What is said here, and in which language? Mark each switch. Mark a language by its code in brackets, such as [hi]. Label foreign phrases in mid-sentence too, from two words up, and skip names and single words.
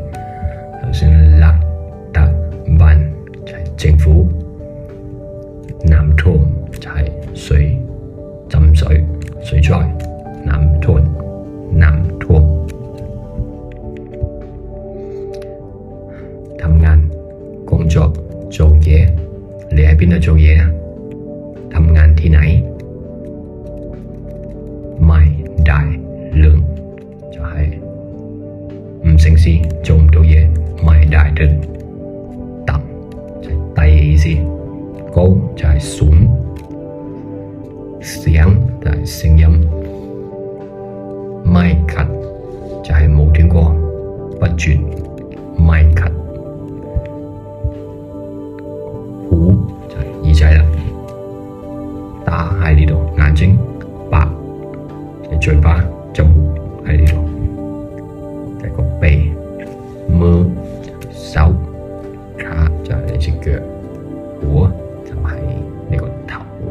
[yue] 頭先勒特班就係政府，南屯就係浸水災，南屯。氹眼工作做嘢，你喺邊度做嘢啊？氹眼 [th] ที่ไหน？ ไม่ได้เรื่อง [yue] 就係唔成事，做唔到嘢， [th] ไม่ได้เรื่อง。 [yue] ต่ำ就係低嘅意思，高就係สูง，เสียง就係聲音， [th] ไม่ขัด [yue] 就係冇斷過，不絕， [th] ไม่ขัด。 [yue] หู就係耳仔啦，打喺呢度，眼睛，白就係嘴巴， จมูก喺呢度，係個鼻， มือ手，ขา就係你隻腳， หัว就係你個頭。